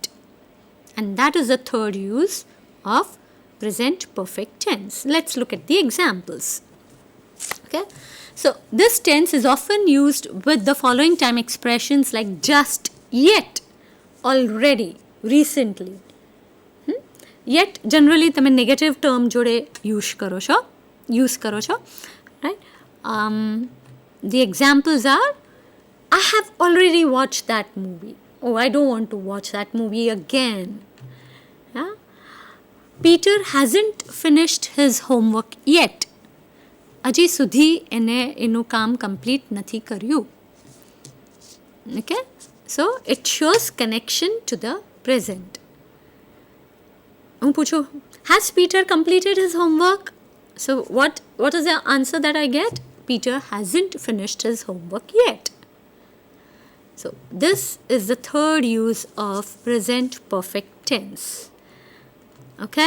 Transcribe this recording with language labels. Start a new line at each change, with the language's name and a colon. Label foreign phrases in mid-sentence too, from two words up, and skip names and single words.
English: And that is the third use of present perfect tense. Let's look at the examples. Okay, so this tense is often used with the following time expressions like just, yet, already, recently. Yet generally
Gujarati: તમે
English: negative term
Gujarati: જોડે use કરો છો,
English: right? The examples are I have already watched that movie. Oh, I don't want to watch that movie again. Yeah? Peter hasn't finished his homework yet.
Gujarati: હજી સુધી એને એનું કામ complete નથી કર્યું.
English: Okay? So, it shows connection to the present.
Gujarati: હું પૂછું,
English: has Peter completed his homework? So, what is the answer that I get? Peter hasn't finished his homework yet. So, this is the third use of present perfect tense. Okay?